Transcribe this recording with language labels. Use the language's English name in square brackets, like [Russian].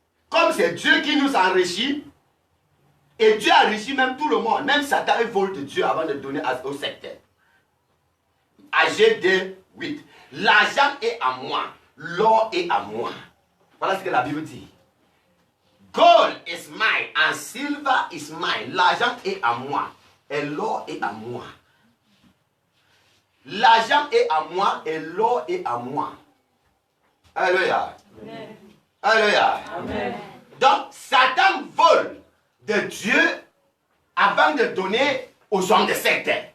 [French] Comme c'est Dieu qui nous enrichit, et Dieu enrichit même tout le monde. Même Satan, il vole de Dieu avant de donner aux sectaires. AG2, 8. L'argent est à moi, l'or est à moi. Voilà ce que la Bible dit. [English] Gold is mine and silver is mine. [French] L'argent est à moi et l'or est à moi. L'argent est à moi et l'or est à moi. Alléluia. Amen. Alléluia. Amen. Donc, Satan vole de Dieu avant de donner aux hommes de secte.